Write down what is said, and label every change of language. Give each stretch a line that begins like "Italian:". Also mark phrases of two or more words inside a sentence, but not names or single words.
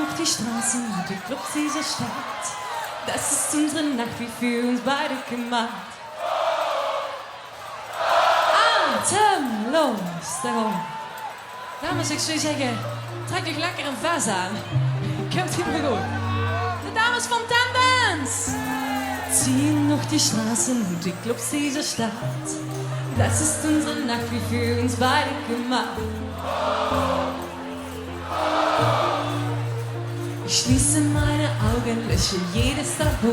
German: Straßen und die Clubs dieser Stadt. Das ist unsere Nacht, wie für uns beide gemacht. Atemlos,
Dutch: daarom. Dames, ik zou zeggen, trek je lekker een vest aan. Komt ie maar goed. De dames van Tendance
German: ziehen noch die Straßen und die Clubs dieser Stadt. Das ist unsere Nacht, wie für uns beide gemacht. Ich schließe meine Augen, lösche jedes Tabu.